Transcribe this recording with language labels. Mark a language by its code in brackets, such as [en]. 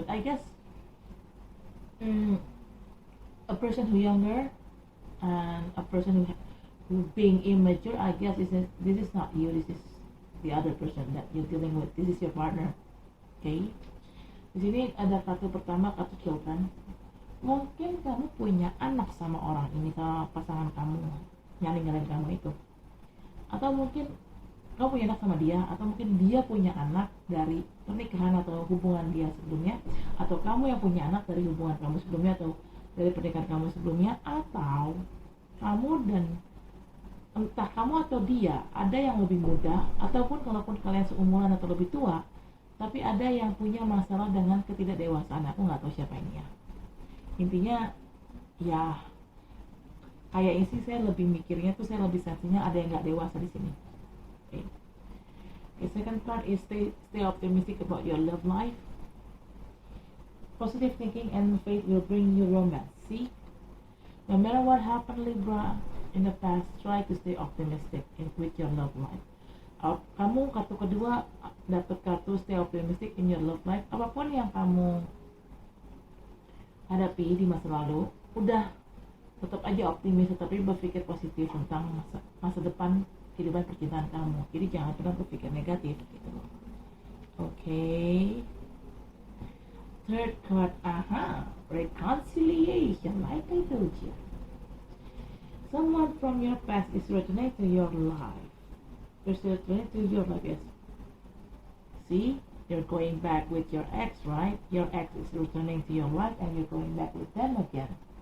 [en] But I guess a person who younger and a person who being immature, I guess this is not you, this is the other person that you're dealing with. This is your partner, okay? [id] Di sini ada kartu pertama, kartu children. Mungkin kamu punya anak sama orang ini, sama pasangan kamu yang ninggalin kamu itu, atau mungkin kamu punya anak sama dia, atau mungkin dia punya anak dari pernikahan atau hubungan dia sebelumnya, atau kamu yang punya anak dari hubungan kamu sebelumnya atau dari pernikahan kamu sebelumnya, atau kamu dan entah kamu atau dia ada yang lebih muda, ataupun kalaupun kalian seumuran atau lebih tua, tapi ada yang punya masalah dengan ketidakdewasaan. Aku nggak tahu siapa ini ya. Intinya ya kayaknya sih saya lebih mikirnya tuh, saya lebih sensinya ada yang nggak dewasa di sini. [en] Okay. The second part is stay optimistic about your love life. Positive thinking and faith will bring you romance. See, no matter what happened, Libra, in the past, try to stay optimistic with your love life. [id] Kamu kartu kedua dapat kartu [en] stay optimistic in your love life. [id] Apapun yang kamu hadapi di masa lalu, udah tetap aja optimis, tetapi berpikir positif tentang masa depan kehidupan percintaan kamu. Jadi jangan pernah berpikir negatif gitu. [en] Okay. Third card, reconciliation, like I told you. Someone from your past is returning to your life. They're returning to your life, yes. See, you're going back with your ex, right? Your ex is returning to your life and you're going back with them again.